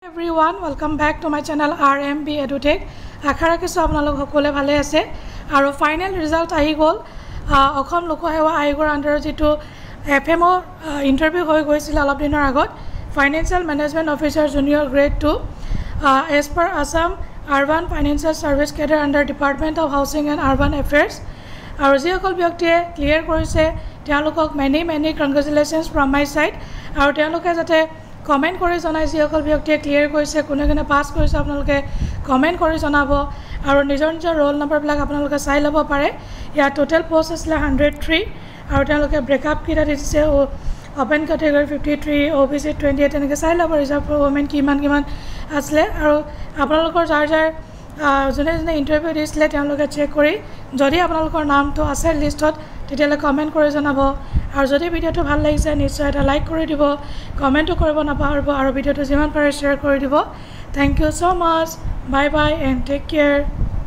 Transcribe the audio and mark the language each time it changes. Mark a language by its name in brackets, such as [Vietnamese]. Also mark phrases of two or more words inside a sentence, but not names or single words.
[English] Everyone, welcome back to my channel RMB EduTech. [Assamese] আশা ৰাখিছো আপোনালোক সকলোৱে ভালে আছে আৰু [English] final result [Assamese] আহি গল অসম লোকসেৱা আয়োগৰ আণ্ডাৰত যেটো এফএমও ইন্টাৰভিউ হৈ গৈছিল অলপ দিনৰ আগত [English] financial management officer junior grade [Assamese] 2 [English] as per Assam Urban Financial Service Cadre under [Assamese] Department of Housing and Urban Affairs আৰু যিসকল ব্যক্তিয়ে ক্লিয়াৰ কৰিছে তেওঁলোকক [English] many congratulations from my side [Assamese] আৰু তেওঁলোকে যাতে কমেন্ট কৰি জনাই যিসকল ব্যক্তিয়ে ক্লিয়াৰ কৰিছে কোনে কোনে পাস কৰিছে আপোনালোকে কমেন্ট কৰি জনাব আৰু নিজৰ [English] roll number [Assamese] বিলাক আপোনালোকে চাই ল'ব পাৰে ইয়া [English] total post [Assamese] আছিল 103 আৰু তেওঁলোকে ব্ৰেকআপ কিটা দিছে [English] open category [Assamese] 53 ওবিসি 28 এনেকৈ চাই ল'ব [English] reserve for women [Assamese] কিমান আছিল আৰু আপোনালোকৰ যাৰ জনে ইন্টাৰভিউ দিছিলে তেওঁলোকে চেক কৰি যদি আপোনালোকৰ নামটো আছে লিষ্টত তেতিয়ালে কমেন্ট কৰি জনাব আৰু যদি ভিডিওটো ভাল লাগিছে নিশ্চয় এটা লাইক কৰি দিব কমেন্টও কৰিব নাপাহৰিব আৰু ভিডিওটো যিমান পাৰে শেয়াৰ কৰি দিব [English] thank you so much bye bye and take care